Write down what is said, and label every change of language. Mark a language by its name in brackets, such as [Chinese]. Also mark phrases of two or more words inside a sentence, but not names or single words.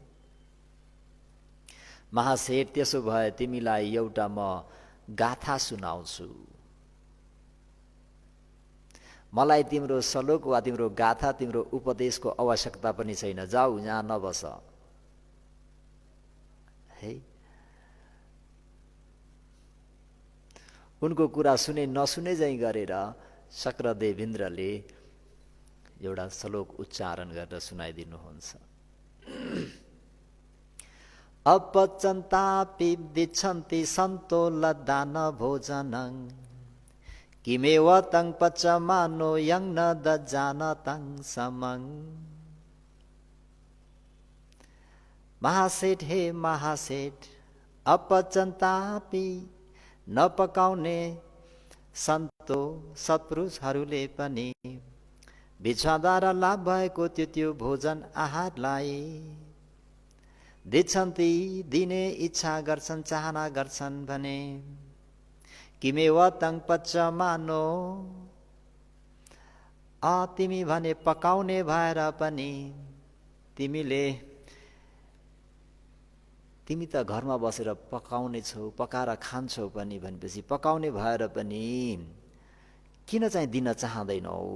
[Nepali] महासेठ त्यसो भए तिमीलाई एउटा म गाथा सुनाउँछु, मलाई तिम्रो श्लोक वा तिम्रो गाथा तिम्रो उपदेशको आवश्यकता पनि छैन, जाऊ यहाँ नबस। है उनको कुरा सुने नसुने झैँ गरेर शक्र देवेन्द्रले एउटा श्लोक उच्चारण गरेर सुनाइदिनुहुन्छ। [Pali] अपचन्तापि दिच्छन्ति सन्तो लदान भोजनं, किमेव तं पचमानो यं न दजानतं समं। [Nepali] महासेठ, हे महासेठ, अपचन्तापि नपकाउने सन्तो सत्पुरुषहरूले पनि भिक्षाद्वारा लाभ भएको त्यो भोजन आहारलाई दिन्छन्ति, दिने इच्छा गर्छन्, चाहना गर्छन् भने [Pali] किमेव तं पचमानो, [Nepali] तिमी भने पकाउने भएर पनि तिमी त घरमा बसेर पकाउने छौ, पकाएर खान्छौ पनि भनेपछि पकाउने भएर पनि किन चाहिँ दिन चाहँदैनौ?